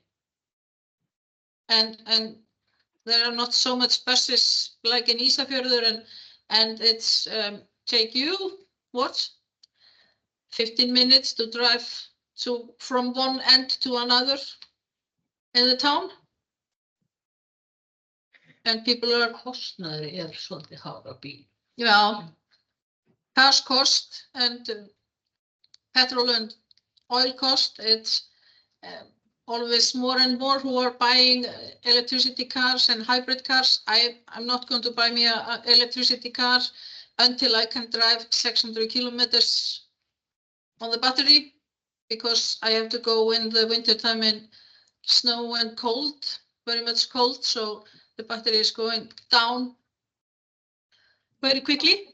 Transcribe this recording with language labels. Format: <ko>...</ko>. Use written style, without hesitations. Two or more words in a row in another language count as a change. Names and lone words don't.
<en>And there are not so much buses like in Ísafjörður and it's take you what 15 minutes to drive from one end to another in the town. And people are</en> <is>kostnaður svolítið hár á bíl.</is> <en>Yeah, cars cost and petrol and oil cost. It's always more and more who are buying electricity cars and hybrid cars. I'm not going to buy me an electricity car until I can drive 600 kilometers on the battery, because I have to go in the winter time in snow and cold, very much cold, so the battery is going down very quickly.</en>